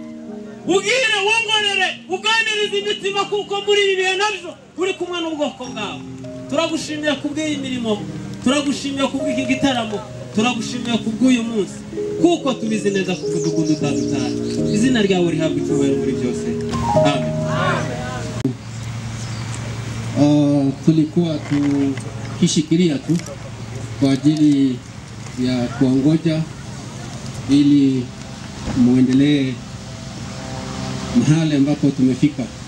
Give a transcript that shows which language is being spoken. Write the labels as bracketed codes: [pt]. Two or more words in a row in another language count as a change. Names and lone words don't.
[rw] Ubwire wongorere uganiriza imitima kuko muri ibi bihe nabyo uri kumwe n'ubwoko bwawe. Turagushimiye kubw'iyi mirimo, turagushimiye kubw'iki gitaramo, turagushimiye kubw'uyu munsi kuko tubizi neza ku mudugudu utandukanye. izina ryawe rihabwa icyubahiro muri byose. Amen. [sw] Tulikuwa tukishikilia tu kwa ajili ya kuongoja ili muendelee mahali ambapo tumefika.